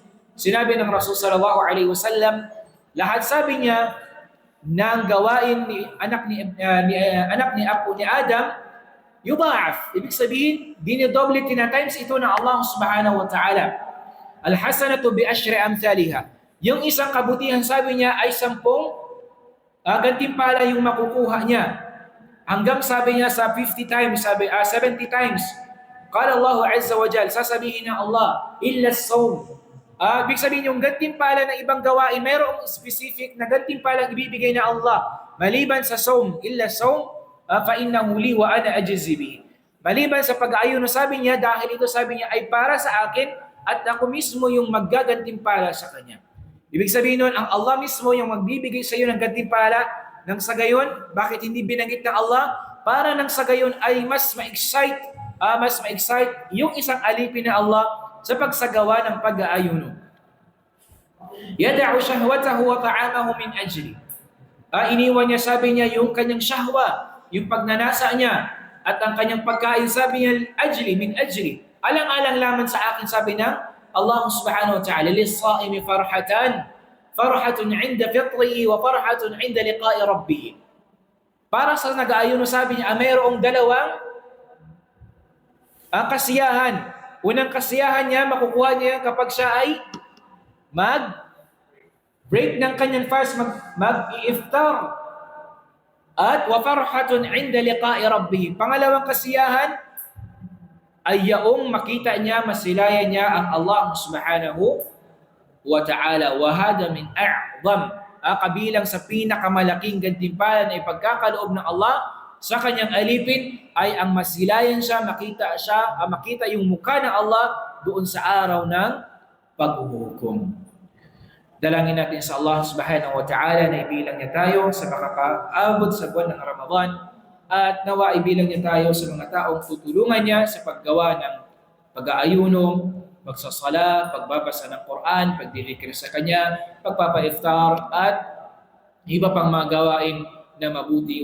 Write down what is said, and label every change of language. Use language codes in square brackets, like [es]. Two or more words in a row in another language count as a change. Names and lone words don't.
[tl] Sinabi ng Rasul [ar] صلى الله عليه وسلم, [tl] lahat sabi niya ng gawain ni anak ni apo ni Adam yudha'af. Ibig sabihin, dinidoble tinatimes ito ng Allah [ar] سبحانه وتعالى. الحسنة بعشر أمثالها. [tl] Yung isang kabutihan, sabi niya, ay 10 gantimpala yung makukuha niya. Hanggang sabi niya sa 50 times, 70 times. [ar] قال الله عز وجل, [tl] sasabihin ng Allah, [ar] إلا الصوم. [tl] Ibig sabihin yung gantimpala ng ibang gawain, mayroong specific na gantimpala ibibigay na Allah. Maliban sa sawm, [ar] إلا الصوم, فَإِنَّهُ لِي وَأَنَا أَجْزِي بِهِ. [tl] Maliban sa pag-aayuno, sabi niya, dahil ito sabi niya ay para sa akin at ako mismo yung maggagantimpala sa kanya. Ibig sabihin nun, ang Allah mismo yung magbibigay sa iyo ng gantimpala nang sa gayon, bakit hindi binanggit ng Allah? Para nang sa gayon ay mas ma-excite yung isang alipin na Allah sa pagsagawa ng pag-aayuno. [ar] يَدَعُ شَهْوَتَهُ وَطَعَامَهُ مِنْ أَجْلِ. [tl] Iniwan niya, sabi niya, yung kanyang shahwa, yung pagnanasa niya at ang kanyang pagkain, sabi niya, [ar] أجلي من أجلي. [tl] Alang-alang laman sa akin, sabi ng Allah [ar] سبحانه وتعالى للصائم فرحتان فرحة عند فطره وفرحة عند لقاء ربه. [tl] Para sa nag-aayuno, sabi niya, mayroong dalawang kasiyahan. Unang kasiyahan niya, makukuha niya kapag siya ay mag-break ng kanyang fast, mag-i-iftar. [ar] At وفرحة عند لقاء ربه. [tl] Pangalawang kasiyahan ay yaong makita niya, masilayan niya ang Allah [ar] سبحانه وتعالى. وهذا من أعظم, [tl] kabilang sa pinakamalaking gantimpala na ipagkakaloob ng Allah sa kanyang alipin ay ang masilayan siya, makita yung mukha ng Allah doon sa araw ng paghuhukom. Dalangin natin sa Allah [ar] سبحانه وتعالى [tl] na ibilang niya tayo sa makakaabot sa buwan ng Ramadan at nawa ibilang niya tayo sa mga taong tutulungan niya sa paggawa ng pag-aayuno, pagsasala, pagbabasa ng Quran, pagdidikir sa Kanya, pagpapa-iftar at iba pang mga gawain na mabuti.